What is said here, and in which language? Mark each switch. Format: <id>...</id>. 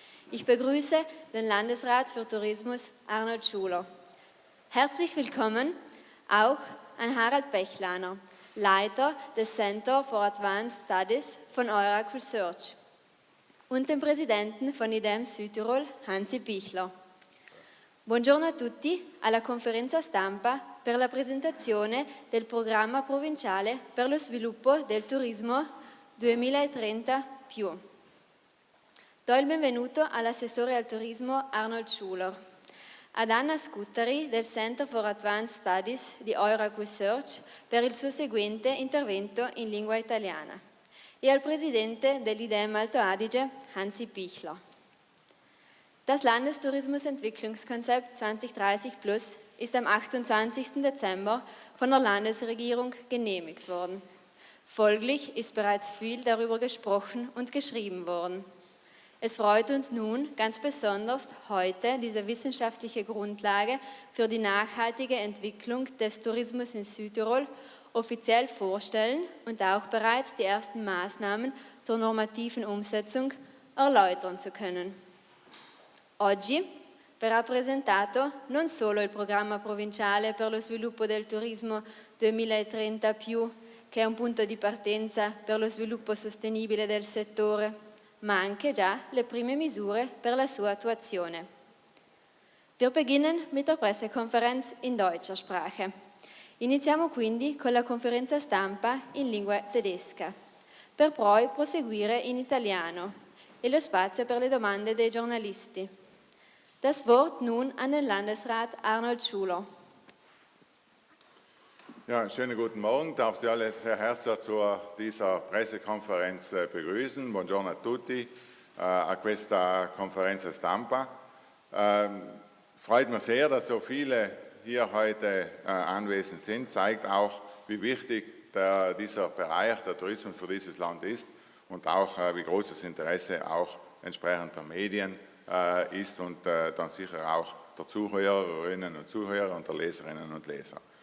<de>Ich begrüße den Landesrat für Tourismus Arnold Schuler. Herzlich willkommen auch an Harald Bechlaner, Leiter des Center for Advanced Studies von EURAC Research, und den Präsidenten von IDEM Südtirol, Hansi Bichler.</de> <it>Buongiorno a tutti alla conferenza stampa per la presentazione del programma provinciale per lo sviluppo del turismo 2030+. Do il benvenuto all'assessore al turismo Arnold Schuler, ad Anna Scuttari del Center for Advanced Studies di EURAC Research per il suo seguente intervento in lingua italiana e al Presidente dell'IDEM Alto Adige, Hansi Bichler.</it> <de>Das Landestourismusentwicklungskonzept 2030+ ist am 28. Dezember von der Landesregierung genehmigt worden. Folglich ist bereits viel darüber gesprochen und geschrieben worden. Es freut uns nun ganz besonders, heute diese wissenschaftliche Grundlage für die nachhaltige Entwicklung des Tourismus in Südtirol offiziell vorstellen und auch bereits die ersten Maßnahmen zur normativen Umsetzung erläutern zu können.</de> <it>Oggi verrà presentato non solo il programma provinciale per lo sviluppo del turismo 2030+, che è un punto di partenza per lo sviluppo sostenibile del settore, ma anche già le prime misure per la sua attuazione.</it> <de>Wir beginnen mit der Pressekonferenz in deutscher Sprache.</de> <it>Iniziamo quindi con la conferenza stampa in lingua tedesca, per poi proseguire in italiano e lo spazio per le domande dei giornalisti.</it> <de>Das Wort nun an den Landesrat Arnold Schuler. Ja, schönen guten Morgen. Ich darf Sie alle sehr herzlich zu dieser Pressekonferenz begrüßen.</de> <it>Buongiorno a tutti a questa conferenza stampa.</it> <de>Freut mich sehr, dass so viele hier heute anwesend sind. Zeigt auch, wie wichtig dieser Bereich, der Tourismus für dieses Land ist und auch wie groß das Interesse auch entsprechend der Medien ist und dann sicher auch der Zuhörerinnen und Zuhörer und der Leserinnen und Leser.</de>